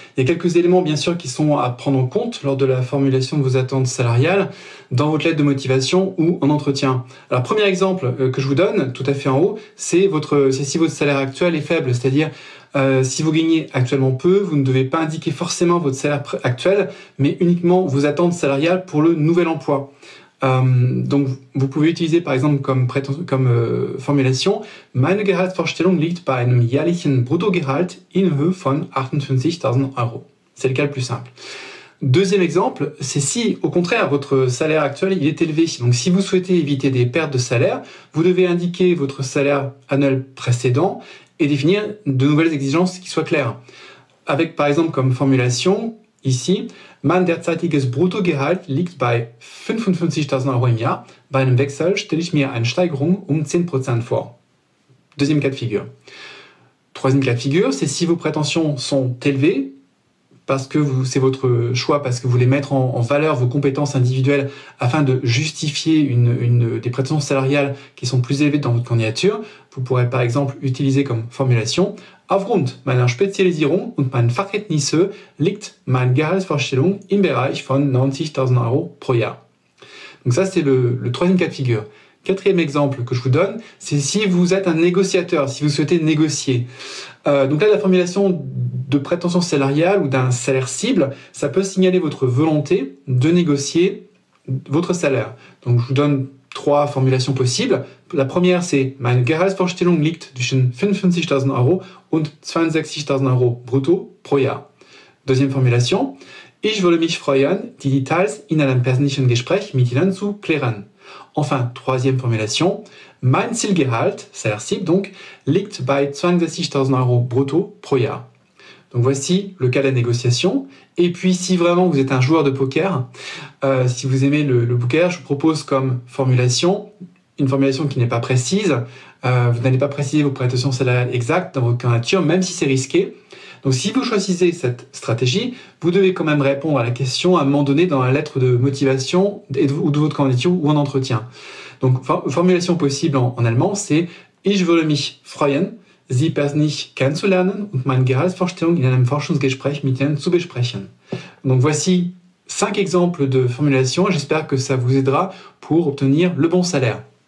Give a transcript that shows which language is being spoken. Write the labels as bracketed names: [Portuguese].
[French] Il y a quelques éléments bien sûr qui sont à prendre en compte lors de la formulation de vos attentes salariales dans votre lettre de motivation ou en entretien. Alors premier exemple que je vous donne tout à fait en haut, c'est si votre salaire actuel est faible, c'est-à-dire si vous gagnez actuellement peu, vous ne devez pas indiquer forcément votre salaire actuel, mais uniquement vos attentes salariales pour le nouvel emploi. Donc, vous pouvez utiliser par exemple comme formulation [German] Meine Gehaltsvorstellung liegt bei einem jährlichen Bruttogehalt in Höhe von 58.000 Euro. [French] C'est le cas le plus simple. Deuxième exemple, c'est si au contraire votre salaire actuel il est élevé. Donc si vous souhaitez éviter des pertes de salaire, vous devez indiquer votre salaire annuel précédent et définir de nouvelles exigences qui soient claires. Avec par exemple comme formulation ici, [German] mein derzeitiges Bruttogehalt liegt bei 55.000 Euro im Jahr. Bei einem Wechsel stelle ich mir eine Steigerung 10% vor. [French] Deuxième cas de figure. Troisième cas de figure, c'est si vos prétentions sont élevées, parce que c'est votre choix, parce que vous voulez mettre en valeur vos compétences individuelles afin de justifier des prétentions salariales qui sont plus élevées dans votre candidature, vous pourrez par exemple utiliser comme formulation [German] Aufgrund meiner Spezialisierung und meinen Fachkenntnisse liegt meine Gehaltsvorstellung im Bereich von 90.000 Euro pro Jahr. [French] Donc ça, c'est le troisième cas de figure. Quatrième exemple que je vous donne, c'est si vous êtes un négociateur, si vous souhaitez négocier. Donc là, la formulation de prétention salariale ou d'un salaire cible, ça peut signaler votre volonté de négocier votre salaire. Donc je vous donne trois formulations possibles. La première, c'est [German] Meine Gehaltsvorstellung liegt zwischen 55.000 Euro und 62.000 Euro brutto pro Jahr. [French] Deuxième formulation, [German] Ich würde mich freuen, die Details in einem persönlichen Gespräch mit Ihnen zu klären. [French] Enfin, troisième formulation, [German] Mein Zielgehalt, [French] salaire cible donc, [German] liegt bei 62.000 Euro brutto pro Jahr. [French] Donc voici le cas de la négociation. Et puis si vraiment vous êtes un joueur de poker, si vous aimez le poker, je vous propose comme formulation, une formulation qui n'est pas précise. Vous n'allez pas préciser vos prétentions salariales exactes dans votre candidature, même si c'est risqué. Donc si vous choisissez cette stratégie, vous devez quand même répondre à la question à un moment donné dans la lettre de motivation ou de votre candidature ou en entretien. Donc formulation possible en allemand, c'est [German] Ich würde mich freuen, Sie persönlich kennenzulernen und meine Gehaltsvorstellung in einem Forschungsgespräch mit Ihnen zu besprechen. [French] Donc voici 5 exemples de formulations. J'espère que ça vous aidera pour obtenir le bon salaire.